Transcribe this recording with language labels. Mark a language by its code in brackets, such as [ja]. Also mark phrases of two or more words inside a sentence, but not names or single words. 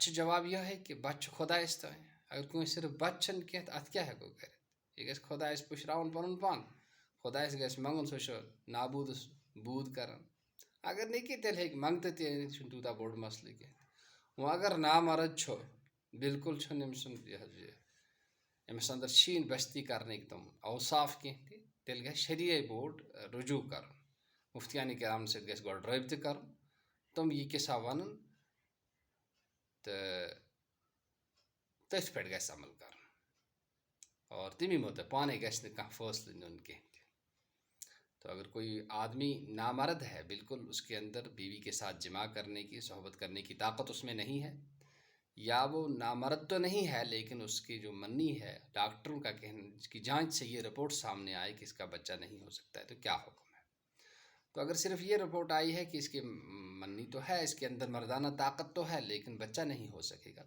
[ks] چھُ جواب یِہوٚے کہِ بَچہِ چھُ خۄدایَس تانۍ اگر کٲنٛسہِ صرف بَچہِ چھِنہٕ کینٛہہ تہٕ اَتھ کیٛاہ ہٮ۪کو کٔرِتھ یہِ گژھِ خۄدایَس پُشراوُن پَنُن پان خۄدایَس گژھِ منٛگُن سُہ چھُ نابوٗدَس بوٗد کَران اگر نہٕ کینٛہہ تیٚلہِ ہیٚکہِ منٛگتہٕ تہِ أنِتھ چھُنہٕ تیوٗتاہ بوٚڑ مسلہٕ کینٛہہ وۄنۍ اگر نامرد چھُ بالکل چھُنہٕ أمۍ سُنٛد یہِ حظ یہِ أمِس اندر چھِی نہٕ بستی کرنٕکۍ تِم اوصاف کینٛہہ تہِ تیٚلہِ گژھِ شریعہ بوٚڑ رجوٗع کَرُن مُفتیانہِ کرامن سۭتۍ گژھِ گۄڈٕ رٲبطہٕ کَرُن تِم یہِ کِسا وَنُن تہٕ تٔتھۍ پٮ۪ٹھ گژھِ عمل کَرُن اور تمی مطلب پانے گژھِ نہٕ کانٛہہ فٲصلہٕ نیُن کینٛہہ تہِ [ur] تو اگر کوئی آدمی نامرد ہے بالکل اس کے اندر بیوی کے ساتھ جمع کرنے کی صحبت کرنے کی طاقت اس میں نہیں ہے یا وہ نامرد تو نہیں ہے لیکن اس کی جو منی ہے ڈاکٹروں کا کہنا اس کی جانچ سے یہ رپورٹ سامنے آئے کہ اس کا بچہ نہیں ہو سکتا ہے تو کیا حکم ہے تو اگر صرف یہ رپورٹ آئی ہے کہ اس کی منی تو ہے اس کے اندر مردانہ طاقت تو ہے لیکن بچہ نہیں ہو سکے گا